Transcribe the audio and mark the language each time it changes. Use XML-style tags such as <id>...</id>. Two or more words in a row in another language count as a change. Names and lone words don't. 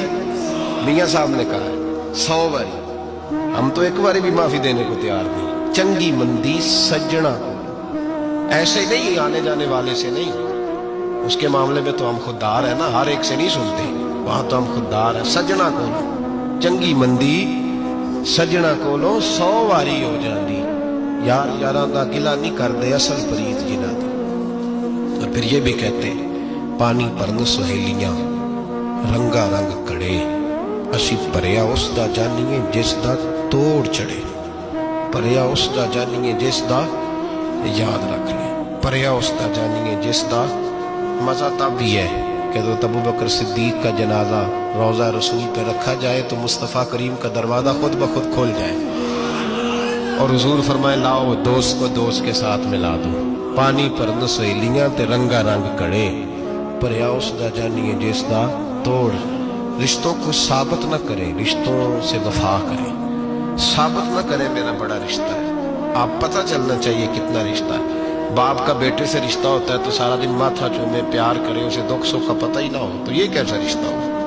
<ur>میاں صاحب نے کہا 100 واری، ہم تو ایک باری بھی معافی دینے کو تیار نہیں۔</ur> <pa>چنگی مندی سجنا کو،</pa> <ur>ایسے نہیں آنے جانے والے سے نہیں، اس کے معاملے میں تو ہم خوددار ہیں نا، ہر ایک سے نہیں سنتے، وہاں تو ہم خوددار ہیں۔</ur> <pa>سجنا کو چنگی مندی سجنا کولوں 100 واری ہو جاندی، یار یاراں دا گلا نہیں کردے اصل پریت جنہاں دی۔</pa> <ur>اور پھر یہ بھی کہتے</ur> <pa>پانی پرن سہیلیاں رنگا رنگ کڑے، اسی پریا اس دا جانیے جس دا توڑ چڑھے، پریا اس دا جانیے جس دا،</pa> <ur>یاد رکھ لیں،</ur> <pa>پریا اس دا جانیے جس دا۔</pa> <ur>مزہ تب بھی ہے کہ ابو بکر صدیق کا جنازہ روضہ رسول پہ رکھا جائے تو مصطفیٰ کریم کا دروازہ خود بخود کھول جائے اور حضور فرمائے لاؤ دوست کو دوست کے ساتھ ملا دو،</ur> <pa>پانی پر سہیلیاں تے رنگا رنگ کڑے، پریا اس دا جانیے جس دا توڑ۔</pa> <ur>رشتوں کو ثابت نہ کرے، رشتوں سے وفا کرے، ثابت نہ کرے میرا بڑا رشتہ ہے، آپ پتہ چلنا چاہیے کتنا رشتہ ہے۔ باپ کا بیٹے سے رشتہ ہوتا ہے تو سارا دن ماتھا چومے، پیار کرے، اسے دکھ سکھ کا پتہ ہی نہ ہو، تو یہ کیسا رشتہ ہو؟</ur>